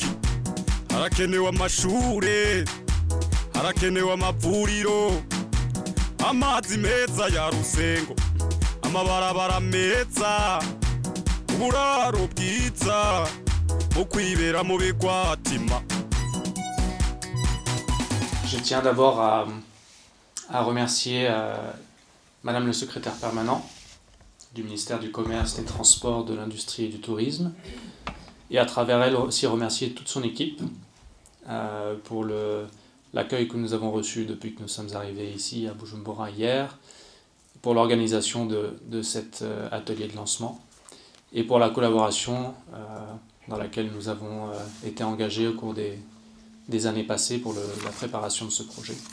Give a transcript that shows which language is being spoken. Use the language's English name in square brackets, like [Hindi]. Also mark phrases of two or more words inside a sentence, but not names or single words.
[Rundi] Harakenewe amashure, harakenewe amavuriro, amazi meza ya Rusengo, amabarabara meza, uburaro bwiza, ukwibera mu bigwatima. [French] Je tiens d'abord à remercier Madame le secrétaire permanent du ministère du Commerce, des Transports, de l'Industrie et du Tourisme, et à travers elle aussi remercier toute son équipe pour l'accueil que nous avons reçu depuis que nous sommes arrivés ici à Bujumbura hier, pour l'organisation de cet atelier de lancement et pour la collaboration dans laquelle nous avons été engagés au cours des années passées pour la préparation de ce projet.